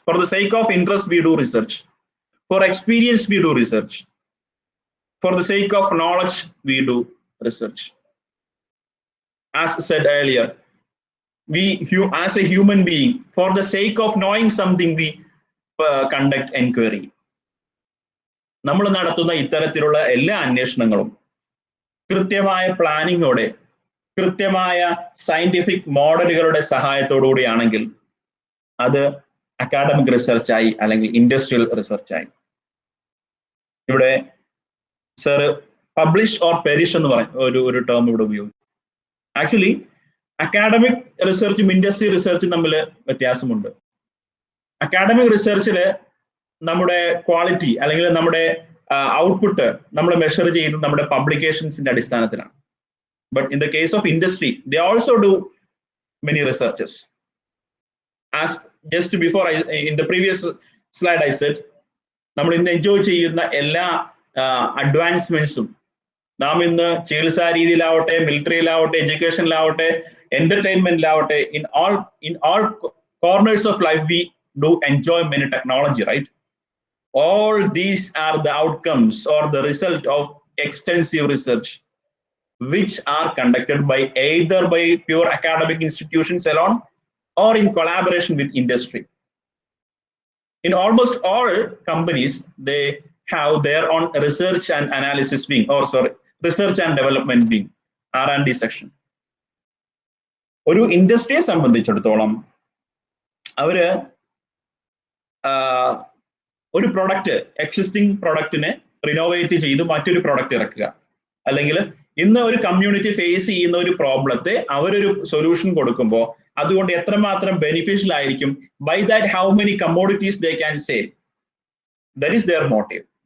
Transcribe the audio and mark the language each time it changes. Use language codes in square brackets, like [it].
[en] For the sake of interest, we do research. For experience, we do research. For the sake of knowledge, we do research. As said earlier, as a human being, for the sake of knowing something, we conduct enquiry. [ml] നമ്മൾ നടത്തുന്ന ഇത്തരത്തിലുള്ള എല്ലാ അന്വേഷണങ്ങളും കൃത്യമായ പ്ലാനിങ്ങോടെ, കൃത്യമായ scientific മോഡലുകളുടെ സഹായത്തോടുകൂടിയാണെങ്കിൽ അത് academic റിസർച്ചായി അല്ലെങ്കിൽ industrial റിസർച്ചായി. ഇവിടെ സർ പബ്ലിഷ് ഓർ പെരിഷ് എന്ന് പറയും ഒരു ടേം ഇവിടെ ഉപയോഗിച്ചു. ആക്ച്വലി അക്കാഡമിക് റിസർച്ചും ഇൻഡസ്ട്രി റിസർച്ചും തമ്മിൽ വ്യത്യാസമുണ്ട്. അക്കാഡമിക് റിസർച്ചിൽ നമ്മുടെ ക്വാളിറ്റി അല്ലെങ്കിൽ നമ്മുടെ ഔട്ട്പുട്ട് നമ്മൾ മെഷർ ചെയ്യുന്നത് നമ്മുടെ പബ്ലിക്കേഷൻസിന്റെ അടിസ്ഥാനത്തിലാണ്. [en] But in the case of industry they also do many researches. As just before in the previous slide I said, [ml] നമ്മൾ ഇന്ന് എൻജോയ് ചെയ്യുന്ന എല്ലാ അഡ്വാൻസ്മെന്റ്സും നാം ഇന്ന് ചികിത്സാ രീതിയിലാവട്ടെ, മിലിറ്ററിയിലാവട്ടെ, എഡ്യൂക്കേഷനിലാവട്ടെ, എന്റർടൈൻമെന്റിലാവട്ടെ, [en] in all corners of life we do enjoy many technology, right? All these are the outcomes or the result of extensive research which are conducted by either by pure academic institutions alone or in collaboration with industry. In almost all companies, they have their own research and analysis wing, or sorry, research and development wing, R&D section. [ml] ഒരു ഇൻഡസ്ട്രിയെ സംബന്ധിച്ചിടത്തോളം അവര് ഒരു product, existing പ്രൊഡക്റ്റിനെ renovate ചെയ്ത് മറ്റൊരു product ഇറക്കുക, അല്ലെങ്കിൽ ഇന്ന് ഒരു കമ്മ്യൂണിറ്റി ഫേസ് ചെയ്യുന്ന ഒരു പ്രോബ്ലത്തെ അവരൊരു സൊല്യൂഷൻ കൊടുക്കുമ്പോൾ അതുകൊണ്ട് എത്രമാത്രം ബെനിഫിഷ്യൽ ആയിരിക്കും, [en] By that how many commodities they can sell. That is their motive.